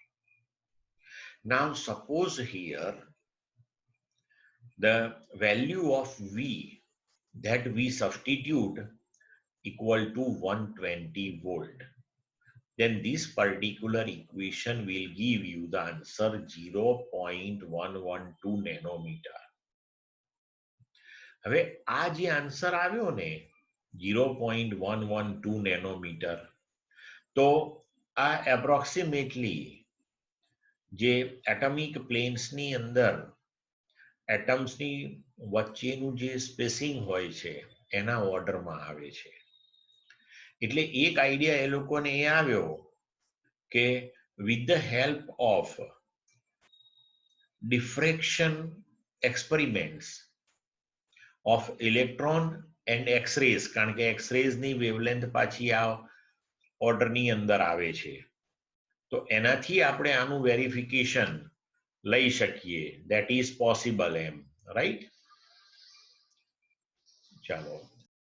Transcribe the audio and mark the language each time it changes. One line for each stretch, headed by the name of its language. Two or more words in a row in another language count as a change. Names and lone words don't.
English: Now suppose here the value of v that we substitute equal to 120 volt, then this particular equation will give you the answer 0.112 nanometer.
Gujarati: હવે આ જે આન્સર આવ્યો ને 0.112 nanometer, તો આ એપ્રોક્સિમેટલી જે એટમિક પ્લેન્સની અંદર એટમ્સની વચ્ચેનું જે સ્પેસિંગ હોય છે એના ઓર્ડરમાં આવે છે. એટલે એક આઈડિયા એ લોકોને એ આવ્યો કે
English: with the help of diffraction experiments of electron and x-rays,
Gujarati: કારણ કે x-rays ની wavelength પાછી આ ઓર્ડરની અંદર આવે છે, તો એનાથી આપણે આનું વેરિફિકેશન લઈ શકીએ.
English: that is possible એમ, રાઈટ? ચાલો